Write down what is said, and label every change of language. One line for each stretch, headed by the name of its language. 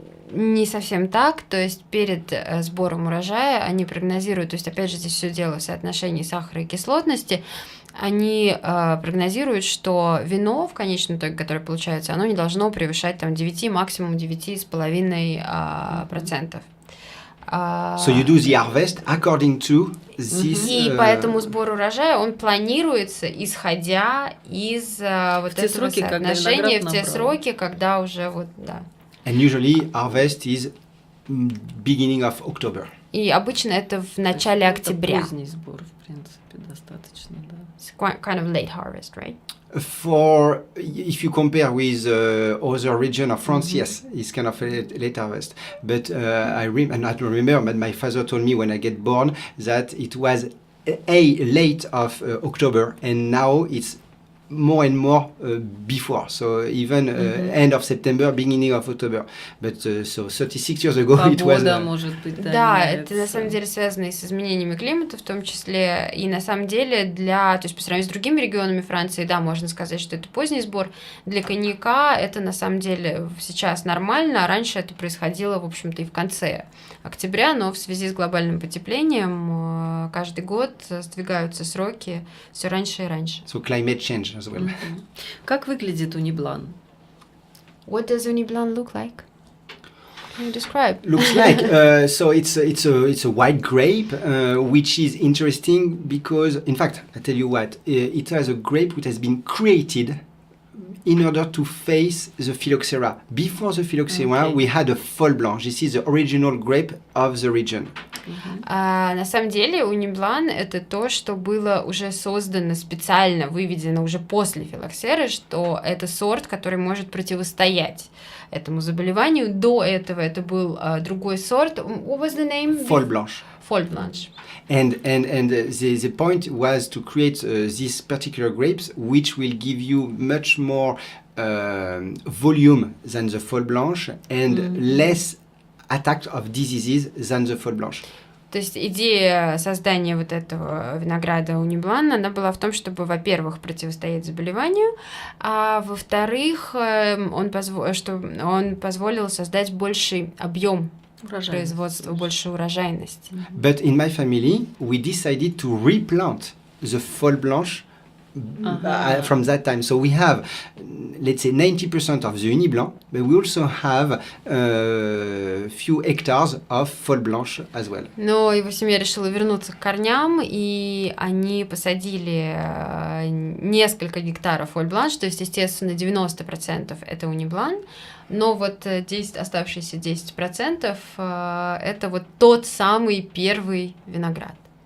Russian: Не совсем так, то есть перед сбором урожая они прогнозируют, то есть опять же здесь все дело в соотношении сахара и кислотности, они прогнозируют, что вино в конечном итоге, которое получается, оно не должно превышать 9, максимум 9,5%.
English: So you do the harvest according to this.
Russian: И поэтому сбор урожая, он планируется, исходя из этого соотношения в те сроки, когда уже
English: And usually harvest is beginning of October.
Russian: И обычно это в начале октября. Это поздний сбор, в принципе, достаточно, да.
English: It's kind of late harvest, right? If you compare with other region of France, yes, it's kind of a late harvest. But I don't remember, but my father told me when I get born that it was late of October, and now it's more and more before. So even end of September, beginning of October. But so 36 years ago it was...
Russian: может быть, да, это на самом деле связано и с изменениями климата в том числе. И на самом деле то есть по сравнению с другими регионами Франции, да, можно сказать, что это поздний сбор. Для коньяка это на самом деле сейчас нормально, а раньше это происходило, в общем-то, и в конце октября, но в связи с глобальным потеплением каждый год сдвигаются сроки все раньше и раньше.
English: So climate change as well.
Russian: Как выглядит Униблан?
English: What does Uniblanc look like? Can you describe? Looks like so it's a white grape, which is interesting because, in fact, I tell you what, it has a grape which has been created in order to face the phylloxera. Before the phylloxera, we had a folle blanche. This is the original grape of the region.
Russian: На самом деле Униблан это то, что было уже создано специально, выведено уже после филоксеры, что это сорт, который может противостоять этому заболеванию. До этого это был другой сорт.
English: What was the name? Folle blanche. Folle blanche. And the point was to create these particular grapes, which will give you much more volume than the folle blanche and less attack of diseases than the folle blanche.
Russian: То есть идея создания вот этого винограда Униблан, она была в том, чтобы, во-первых, противостоять заболеванию, а во-вторых, он позволил создать больший объем производства, больше урожайности.
English: But in my family, we decided to replant the Folle Blanche from that time. So we have, let's say, 90% of the Uni Blanc, but we also have a few hectares of Folle Blanche as well.
Russian: Но его семья решила вернуться к корням, и они посадили несколько гектаров Folle Blanche, то есть, естественно, 90% это Uni Blanc, но вот оставшиеся 10% это вот тот самый первый виноград.